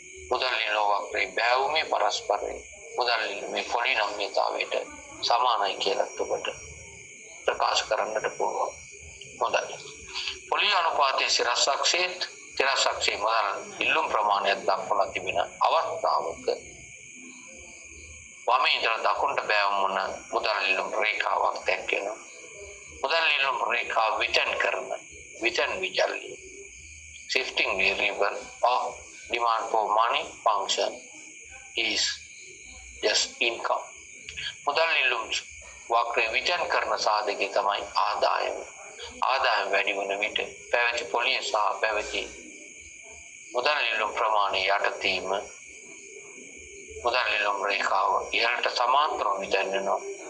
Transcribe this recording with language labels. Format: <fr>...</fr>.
<si>මුදල් ඉල්ලුම් වක්‍රයේ බැවුමේ පරස්පරය මුදල් ඉල්ලුමේ පොලිනම්‍යතාවයට සමානයි කියලා ඔබට ප්‍රකාශ කරන්නට පුළුවන්. හොඳයි. පොලි අනුපාතයේ සිරස් අක්ෂයේ තිරස් අක්ෂයේ මුදල් ඉල්ලුම් ප්‍රමාණයක් දක්වලා තිබෙන අවස්ථාවක වමේ ඉඳලා දකුණට බැවුම් වන මුදල් ඉල්ලුම් රේඛාවක් දැක්වෙනවා. මුදල් ඉල්ලුම් රේඛාව විතන් කරන විතන් විචල්‍ය</si> <en>shifting variable of demand for money function is just income.</en> <si>මුදල් ඉල්ලුම් වක්‍රය විතන් කරන සාධකය තමයි ආදායම. ආදායම වැඩි වන විට පැවති පොලිය සහ පැවති මුදල් ඉල්ලුම් ප්‍රමාණය යටතේම මුදල් ඉල්ලුම් රේඛාව ඉහළට සමාන්තරව විතන් වෙනවා.</si>